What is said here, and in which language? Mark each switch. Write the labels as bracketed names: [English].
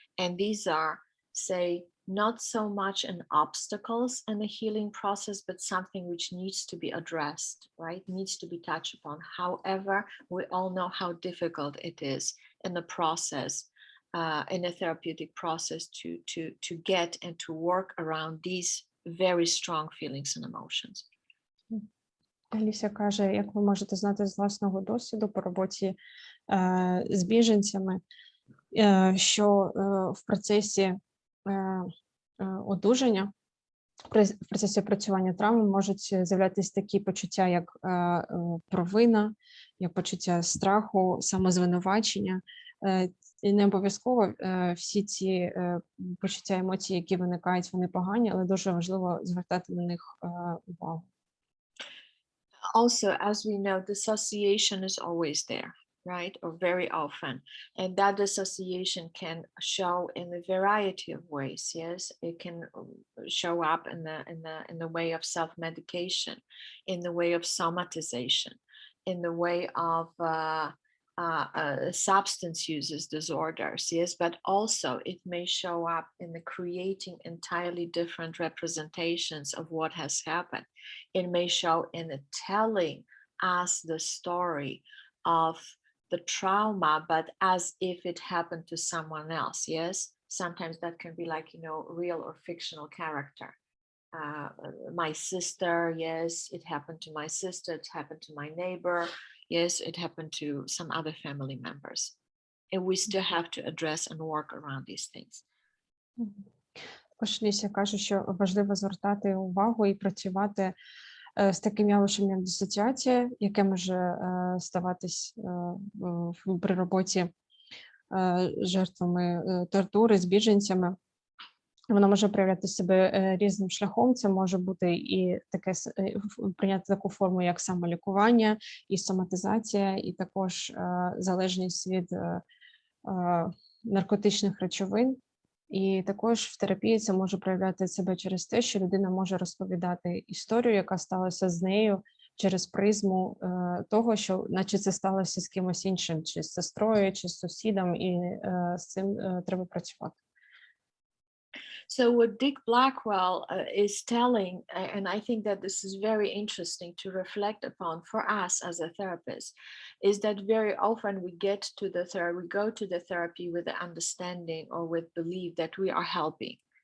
[English] And these are, say, not so much an obstacles in the healing process, but something which needs to be addressed, right? Needs to be touched upon. However, we all know how difficult it is in the process, in a therapeutic process, to get and to work around these very strong feelings and emotions. [Ukrainian] Алісія каже, як ви можете знати з власного досвіду по роботі з біженцями, що в процесі одужання, в процесі опрацювання травми можуть з'являтися такі почуття, як провина, як почуття страху, самозвинувачення. І не обов'язково всі ці почуття, емоції, які виникають, вони погані, але дуже важливо звертати на них увагу. [English] Also, as we know, dissociation is always there, right? Or very often. And that dissociation can show in a variety of ways. Yes, it can show up in the way of self-medication, in the way of somatization, in the way of substance uses disorders, yes, but also it may show up in the creating entirely different representations of what has happened. It may show in the telling us the story of the trauma, but as if it happened to someone else, yes. Sometimes that can be like, you know, real or fictional character. My sister, yes, it happened to my sister, it happened to my neighbor, yes, it happened to some other family members. And we still have to address and work around these things. [Ukrainian] Також Алісія каже, що важливо звертати увагу і працювати з таким явищем, як дисоціація, яке може ставатись при роботі з жертвами тортури, з біженцями. Воно може проявляти себе різним шляхом. Це може бути і таке прийняти таку форму, як самолікування, і соматизація, і також залежність від наркотичних речовин. І також в терапії це може проявляти себе через те, що людина може розповідати історію, яка сталася з нею, через призму того, що наче це сталося з кимось іншим, чи з сестрою, чи з сусідом, і з цим треба працювати. [English] So what Dick Blackwell is telling, and I think that this is very interesting to reflect upon for us as a therapist, is that very often we go to the therapy with the understanding or with belief that we are helping.